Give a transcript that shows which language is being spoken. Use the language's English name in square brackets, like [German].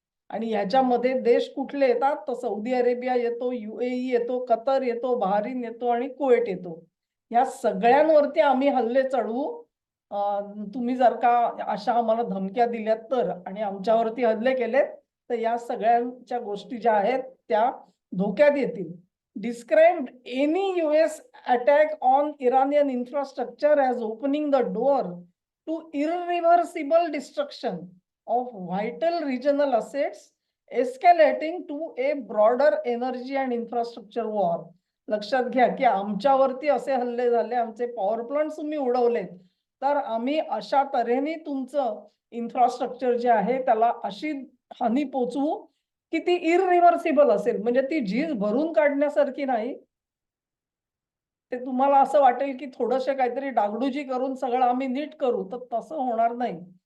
[Marathi] आणि ह्याच्यामध्ये देश कुठले येतात? तर सौदी अरेबिया येतो, UAE येतो, कतर येतो, बहारीन येतो आणि कुवेत येतो. या सगळ्यांवरती आम्ही हल्ले चढवू. तुम्ही जर का अशा आम्हाला धमक्या दिल्यात तर आणि आमच्यावरती हल्ले केलेत, तर या सगळ्यांच्या गोष्टी ज्या आहेत त्या धोक्यात येतील. [English] Described any US attack on Iranian infrastructure as opening the door to irreversible destruction of vital regional assets, escalating to a broader energy and infrastructure war. [Marathi] लक्षात घ्या की आमच्यावरती असे हल्ले झाले, आमचे पॉवर प्लांट्स तुम्ही उडवलेत, तर आम्ही अशा तऱ्हेने तुमचं इन्फ्रास्ट्रक्चर जे आहे त्याला अशी हानी पोचवू की ती इररिव्हर्सिबल असेल. म्हणजे ती झीज भरून काढण्यासारखी नाही. ते तुम्हाला असं वाटेल की थोडंसं काहीतरी डागडुजी करून सगळं आम्ही नीट करू, तर तसं होणार नाही.